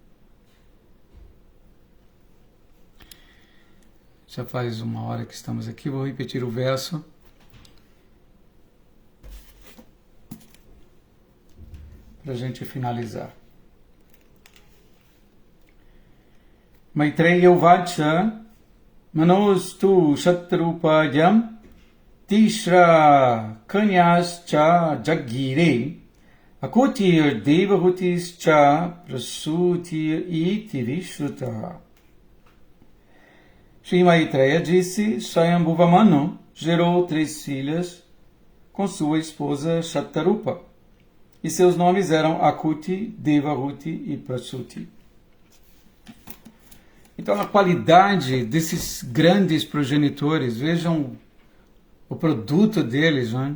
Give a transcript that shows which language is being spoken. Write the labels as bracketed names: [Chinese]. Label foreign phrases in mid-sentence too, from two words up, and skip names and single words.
[Portuguese] Já faz 1 hora que estamos aqui, vou repetir o verso. Para a gente finalizar. [Sanskrit] Maitreya Uvacha Manostu Shatrupayam Tishra Kanyascha Jagire Akutir Devahutischa Prasutir Iti Vishruta. [Portuguese] Shri Maitreya disse: Swayambhuva Manu gerou 3 filhas com sua esposa Shatarupa, e seus nomes eram Akuti, Devahuti e Prasuti. Então, a qualidade desses grandes progenitores, vejam o produto deles, né?